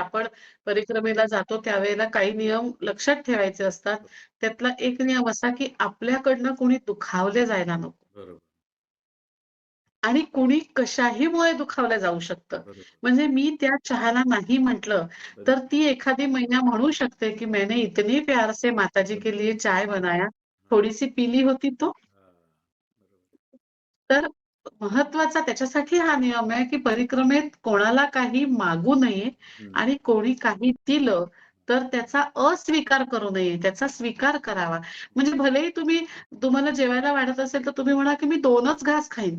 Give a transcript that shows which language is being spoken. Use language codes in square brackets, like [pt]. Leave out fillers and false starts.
[mr] आपण परिक्रमेला जातो त्यावेळेला काही नियम लक्षात ठेवायचे असतात. त्यातला एक नियम असा, की आपल्याकडनं कुणी दुखावले जायला नको. बरोबर, आणि कुणी कशाहीमुळे दुखावलं जाऊ शकतं. बरोबर. म्हणजे मी त्या चहाला नाही म्हटलं, तरी तर ती एखादी मैया म्हणू शकते, की [hi] मैंने इतने प्यार से माताजी के लिए चाय बनाया, हां, थोडी-सी पी होती तो. [mr] हां. बरोबर. तर महत्वाचा त्याच्यासाठी हा नियम आहे, की परिक्रमेत कोणाला काही मागू नये हं. आणि कोणी काही दिलं, तर त्याचा अस्वीकार करू नये, त्याचा स्वीकार करावा. म्हणजे भलेही तुम्हाला जेवायला वाढत असेल, तर तुम्ही म्हणा, की मी 2च घास खाईन.